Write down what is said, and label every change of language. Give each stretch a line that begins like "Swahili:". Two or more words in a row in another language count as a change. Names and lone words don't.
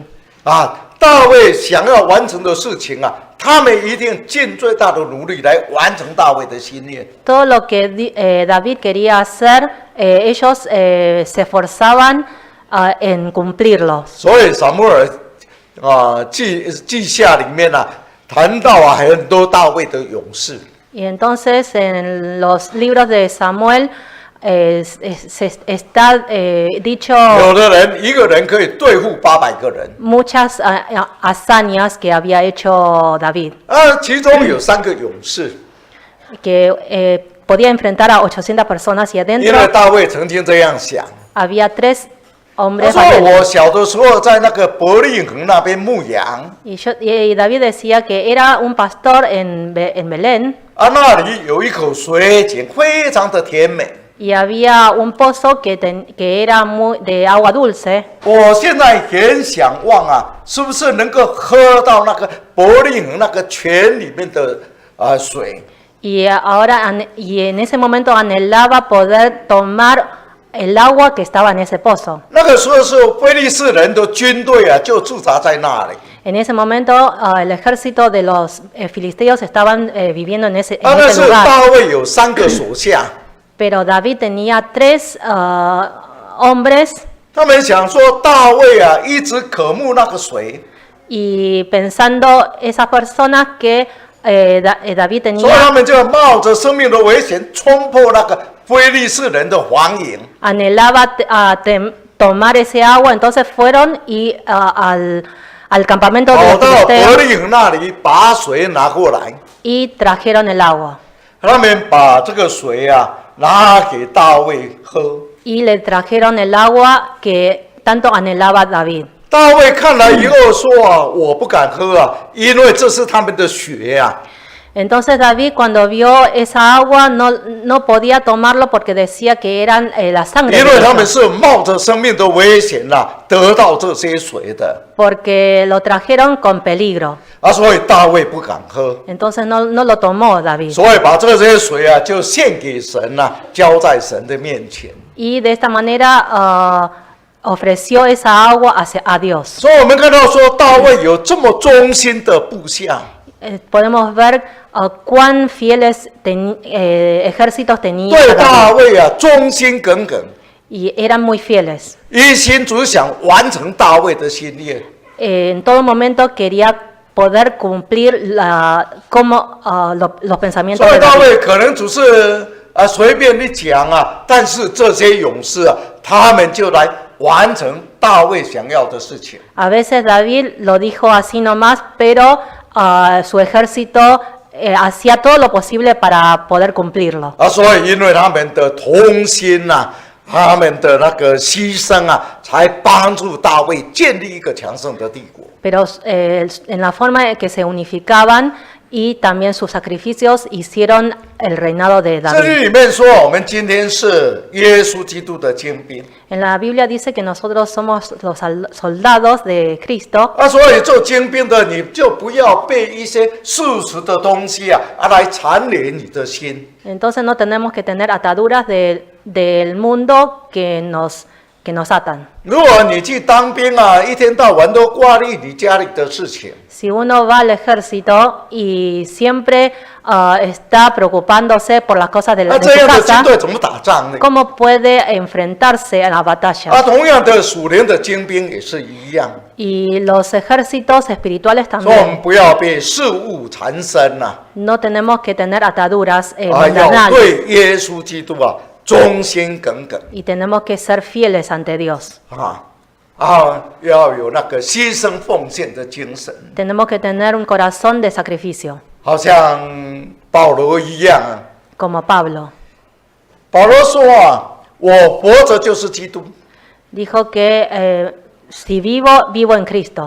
Chinese: 大卫想要完成的事情他们一定尽最大的努力来完成大卫的心愿。
Spanish: Todo lo que David quería hacer, ellos se esforzaban en cumplirlos.
Chinese: 所以撒母耳记下里面谈到很多大卫的勇士。
Spanish: Y entonces en los libros de Samuel está dicho
Chinese: 有的人一个人可以对付800个人，
Spanish: muchas hazañas que había hecho David,
Chinese: 其中有3个勇士，
Spanish: que podía enfrentar a 800 personas y
Chinese: 因
Spanish: adentro
Chinese: 为大卫曾经这样想。
Spanish: había 3
Chinese: 他
Spanish: hombres
Chinese: 说：“
Spanish: valientes.
Chinese: 我小的时候在那个伯利恒那边牧羊，
Spanish: Y David decía que era un pastor en Belén,
Chinese: 那里有一口水井，非常的甜美。
Spanish: y había un pozo que era de agua dulce.
Chinese: 我现在很想望啊，是不是能够喝到那个伯利恒那个泉里面的水？
Spanish: Y en ese momento anhelaba poder tomar el agua que estaba en ese pozo.
Chinese: 那个时候是非利士人的军队啊，就驻扎在那里。
Spanish: En ese momento el ejército de los filisteos estaban viviendo en ese
Chinese: 那是
Spanish: lugar.
Chinese: 大卫有3个手下，
Spanish: Pero David tenía 3 hombres
Chinese: 他们想说大卫啊，一直渴慕那个水，
Spanish: y pensando esas personas que David
Chinese: 所以他
Spanish: tenía,
Chinese: 们就冒着生命的危险冲破那个非利士人的黄营。
Spanish: anhelaba tomar ese agua, entonces fueron y al campamento de
Chinese: 跑
Spanish: los
Chinese: 到伯
Spanish: filisteos
Chinese: 利恒那里把水拿过来，
Spanish: y trajeron el agua.
Chinese: 他们把这个水啊拿给大卫喝。
Spanish: Y le trajeron el agua que tanto anhelaba David.
Chinese: 大卫看了以后说啊，我不敢喝啊，因为这是他们的血啊。
Spanish: Entonces David cuando vio esa agua no podía tomarlo porque decía que eran la sangre
Chinese: 因
Spanish: de
Chinese: 为他们
Spanish: ellos,
Chinese: 是冒着生命的危险得到这些水的，
Spanish: porque lo trajeron con peligro.
Chinese: 所以大卫不敢喝，
Spanish: Entonces no lo tomó David.
Chinese: 所以把这些水啊就献给神交在神的面前。
Spanish: Y de esta manera ofreció esa agua a Dios.
Chinese: 所以我们看到说，大卫有这么忠心的部下，
Spanish: Podemos ver cuán fieles ejércitos tenía
Chinese: 对
Spanish: David,
Chinese: 大卫啊忠心耿耿，
Spanish: y eran muy fieles.
Chinese: 一心只想完成大卫的心愿。
Spanish: En todo momento quería poder cumplir los pensamientos
Chinese: 所以
Spanish: de
Chinese: 大
Spanish: David.
Chinese: 卫可能只是随便一讲啊，但是这些勇士啊，他们就来完成大卫想要的事情。
Spanish: A veces David lo dijo así nomás, pero su ejército hacía todo lo posible para poder cumplirlo.
Chinese: 所以因为他们的同心他们的那个牺牲才帮助大卫建立一个强盛的帝国。
Spanish: Pero en la forma en que se unificaban y también sus sacrificios hicieron el reinado de
Chinese: 这
Spanish: David.
Chinese: 里面说，我们今天是耶稣基督的精兵
Spanish: En la Biblia dice que nosotros somos los soldados de Cristo.
Chinese: 所以做精兵的你就不要被一些世俗的东西来缠连你的心。
Spanish: Entonces no tenemos que tener ataduras del mundo que nos atan.
Chinese: 如果你去当兵一天到晚都挂虑你家里的事情，
Spanish: Si uno va al ejército y siempre está preocupándose por las cosas de
Chinese: 这
Spanish: su
Chinese: 样的军
Spanish: casa,
Chinese: 队怎么打仗呢？
Spanish: ¿cómo puede enfrentarse a la batalla?
Chinese: 同样的属灵的精兵也是一样，
Spanish: Y los ejércitos espirituales
Chinese: 所以我们
Spanish: también.
Chinese: 不要被事物缠身
Spanish: No tenemos que tener ataduras
Chinese: 要
Spanish: mundanales
Chinese: 对耶稣基督忠心耿耿
Spanish: y tenemos que ser fieles ante Dios.
Chinese: 要有那个牺牲奉献的精神，
Spanish: Tenemos que tener un corazón de sacrificio,
Chinese: 好像保罗一样
Spanish: como Pablo.
Chinese: 保罗说我活着就是基督，
Spanish: Dijo que si vivo, vivo en Cristo.